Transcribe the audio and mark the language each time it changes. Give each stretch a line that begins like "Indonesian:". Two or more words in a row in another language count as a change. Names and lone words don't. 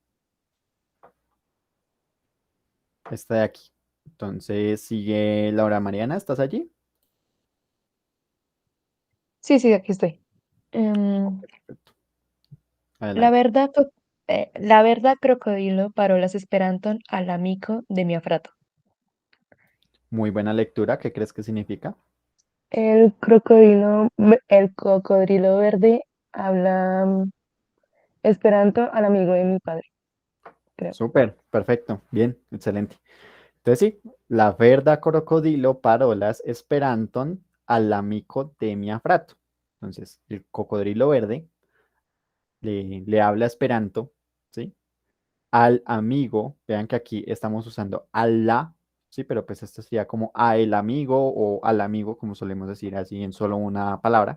Spanish: Esta de aquí. Entonces, sigue Laura Mariana, ¿estás allí? Sí, sí, aquí estoy. Em, Perfecto.
Esperanto: la
Spanish: Adelante.
Esperanto: verdad, la verdad, crocodilo, parolas esperanton al amico de mi afrato.
Spanish: Muy buena lectura, ¿qué crees que significa? El cocodrilo verde habla esperanto al amigo de mi padre, creo. Súper, perfecto, bien, excelente. Entonces sí,
Esperanto: la verda crocodilo parolas esperanton al amico de mi afrato.
Spanish: Entonces, el cocodrilo verde le habla esperanto, ¿sí? Al amigo, vean que aquí estamos usando a la, ¿sí? Pero pues esto sería como a el amigo o al amigo, como solemos decir así en solo una palabra.